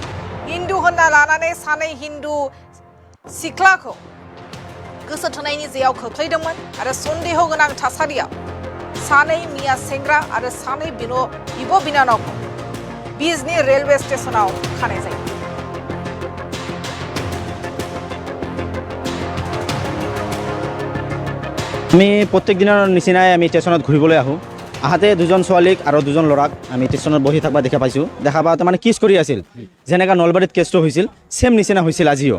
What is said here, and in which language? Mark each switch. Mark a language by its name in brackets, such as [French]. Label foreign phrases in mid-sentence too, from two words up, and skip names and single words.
[Bodo] हिन्दु होनना लानानै सानै हिन्दु सिख्लाखौ गोसो थोनायनि जेयाव खोख्लैदोंमोन आरो सन्देह गोनां थासारियाव सानै मिया सेंग्रा आरो सानै बिब' बिनानावखौ बिजनी रेलवे स्टेशनाव खानाय जायो। [Assamese] আমি প্রত্যেক দিনের নিচিনাই আমি স্টেশনত ঘূৰিবলৈ আহোঁ। আহাতে দুজন ছোৱালীক আৰু দুজন ল'ৰাক আমি স্টেশনত বহি থাকবা দেখা পাইছোঁ। দেখা পাওঁতে মানে কিছ কৰি আছিল, যেনেকৈ নলবাৰীত কেছটো হৈছিল ছেম নিচিনা হৈছিল আজিও।